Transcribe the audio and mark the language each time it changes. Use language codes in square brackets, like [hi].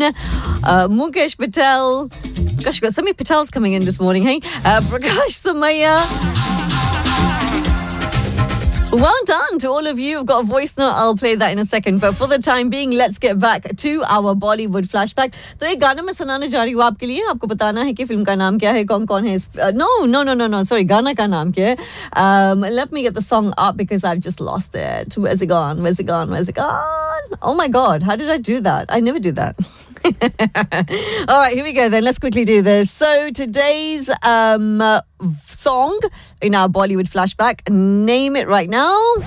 [en] Mukesh Patel. Gosh, we've got so many Patels coming in this morning, hey? Prakash Samaya. Well done to all of you. I've got a voice note. I'll play that in a second. But for the time being, let's get back to our Bollywood flashback. [hi] सो, एक गाना मैं सुनाने जा रही who आपके लिए. आपको बताना है कि फिल्म का नाम क्या है, कौन है. [en] No. [hi] सॉरी, गाना का नाम क्या है. [en] Let me get the song up because I've just lost it. Where's it gone? Oh my God, how did I do that? I never do that. All right, here we go then. Let's quickly do this. So today's song in our Bollywood flashback, name it right now.